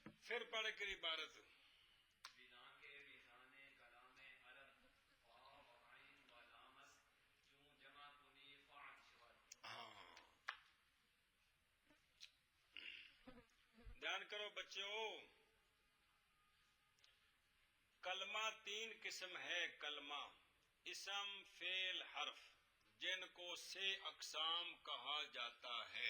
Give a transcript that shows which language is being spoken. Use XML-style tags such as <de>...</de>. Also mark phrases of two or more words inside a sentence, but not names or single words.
<ur>پھر پڑھ کر عبارت</ur> <fa>بنا کے وزان کلام عرب واو عین و لامس چون جمع کنی فعل شود.</fa> <ur>ہاں دھیان کرو بچوں، کلمہ تین قسم ہے. کلمہ اسم فعل حرف، جن کو 6 اقسام کہا جاتا ہے.</ur>